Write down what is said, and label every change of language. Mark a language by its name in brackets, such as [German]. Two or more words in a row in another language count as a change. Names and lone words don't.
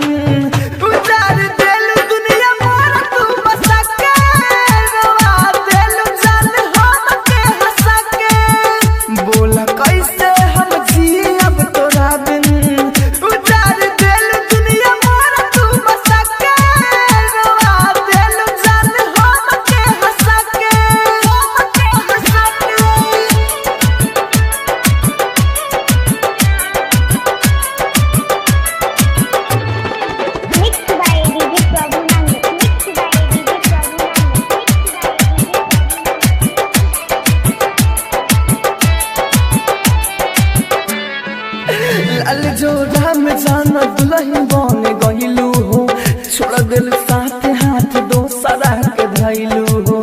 [Bhojpuri] उजार दिल दुनिया मोर तू बसा के, रोआ दिल जान हम के हंसा के। बोला कैसे हम जियब तोरा बिन। उजार दिल दुनिया मोर तू बसा के, रोआ दिल जान हम के हंसा के। [English] Mixed by DJ Prabhu Nand. Mixed by DJ Prabhu Nand. [Bhojpuri] लाल जोड़ा में जाना दुल्हन बन गइलू हो। छोड़ दिल साथ हाथ दोसरा के धइलू हो।